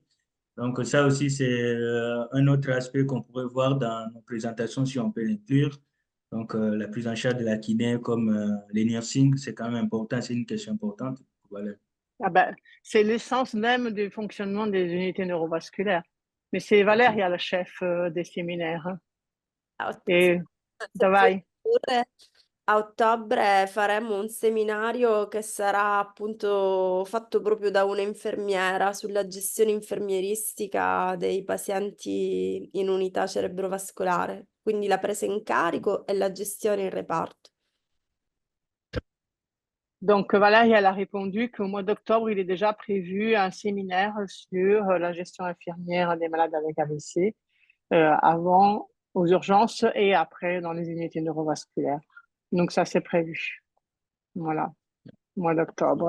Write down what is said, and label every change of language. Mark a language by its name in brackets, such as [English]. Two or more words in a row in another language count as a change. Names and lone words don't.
[French] Donc ça aussi, c'est un autre aspect qu'on pourrait voir dans nos présentations si on peut l'inclure. Donc la prise en charge de la kiné comme les nursing, c'est quand même important, c'est une question importante. Voilà. Ah ben, c'est l'essence même du fonctionnement des unités neurovasculaires. Mais c'est Valeria, la chef des séminaires, hein. Et Davai. [Italian] Seppure a ottobre faremo un seminario che sarà appunto fatto proprio da un'infermiera sulla gestione infermieristica dei pazienti in unità cerebrovascolare, quindi la presa in carico e la gestione in reparto. [French] Donc, Valérie, elle a répondu qu'au mois d'octobre, il est déjà prévu un séminaire sur la gestion infirmière des malades avec AVC, avant aux urgences et après dans les unités neurovasculaires. Donc, ça, c'est prévu. Voilà, mois d'octobre.